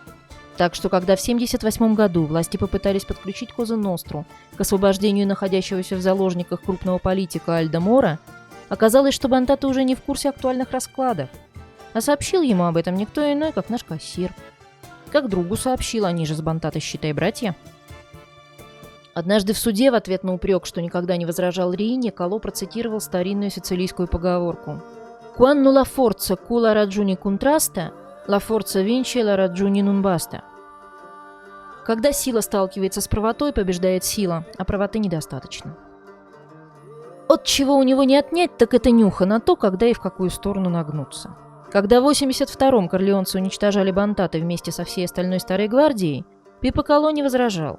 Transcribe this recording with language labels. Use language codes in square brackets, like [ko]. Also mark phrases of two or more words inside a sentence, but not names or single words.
[ru] Так что, когда в 1978 году власти попытались подключить Коза Ностру к освобождению находящегося в заложниках крупного политика Альдо Мора, оказалось, что Бантата уже не в курсе актуальных раскладов. А сообщил ему об этом никто иной, как наш кассир. Как другу сообщил, они же с Бантатой, считай, братья. Однажды в суде в ответ на упрек, что никогда не возражал Риине, Кало процитировал старинную сицилийскую поговорку [it] «Quando la forza con la ragione contrasta, la forza vince, la ragione non basta». [ru] Когда сила сталкивается с правотой, побеждает сила, а правоты недостаточно. От чего у него не отнять, так это нюха на то, когда и в какую сторону нагнуться. Когда в 82-м корлеонцы уничтожали бантаты вместе со всей остальной старой гвардией, Пиппо Кало не возражал.